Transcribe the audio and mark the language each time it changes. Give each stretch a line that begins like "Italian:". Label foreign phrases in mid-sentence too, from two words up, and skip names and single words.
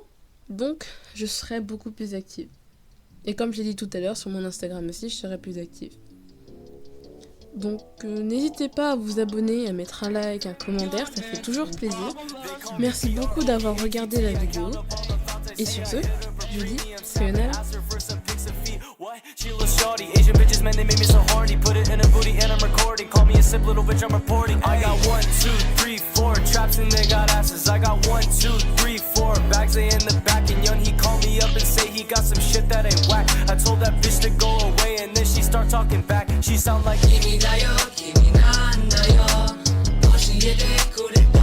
French: Donc, je serai beaucoup plus active. Et comme je l'ai dit tout à l'heure, sur mon Instagram aussi, je serai plus active. Donc n'hésitez pas à vous abonner, à mettre un like, un commentaire, ça fait toujours plaisir. Merci beaucoup d'avoir regardé la vidéo. Et sur ce, je vous dis sayonara.
English: She a little shorty, Asian bitches, man, they make me so horny. Put it in her booty and I'm recording. Call me a simp, little bitch, I'm reporting. I got 1, 2, 3, 4 traps and they got asses. I got 1, 2, 3, 4 bags, they in the back. And young, he called me up and say he got some shit that ain't whack. I told that bitch to go away and then she start talking back. She sound like
Japanese: 君だよ、君なんだよ. 教えてくれ